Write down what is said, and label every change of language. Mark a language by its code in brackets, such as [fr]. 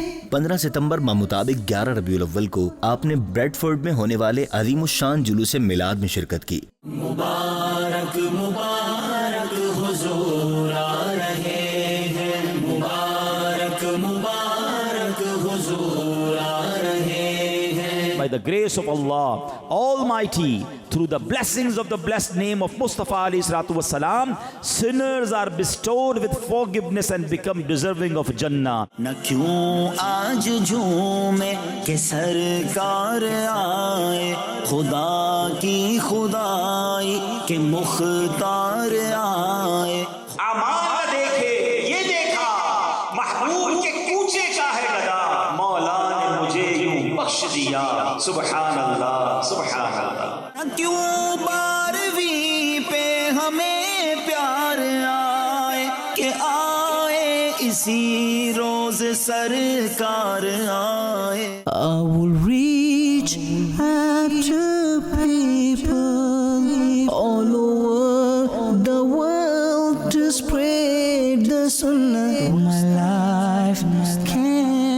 [ur] 15 ستمبر مطابق 11 ربیع الاول کو آپ نے بریڈ فورڈ میں ہونے والے عظیم الشان جلوس میلاد میں شرکت کی. مبارک مبارک حضور آ رہے ہیں. مبارک مبارک حضور آ رہے ہیں. [en] By the grace of Allah Almighty, through the blessings of the blessed name of Mustafa alayhi salatu wassalam, sinners are bestowed with forgiveness and become deserving of Jannah. [ur] نہ کیوں آج جھومے کہ سرکار آئے, خدا کی خدائی کے مختار آئے. امان دیکھے یہ دیکھا محبوب کے کوچے کا ہے گدا, مولا نے مجھے یوں بخش دیا. سبحان اللہ سبحان اللہ. نہ کیوں بارہویں پہ ہمیں پیار آئے کہ آئے اسی روز سرکار آئے. [en] I will reach out to people all over the world to spread the sunnah. My life can't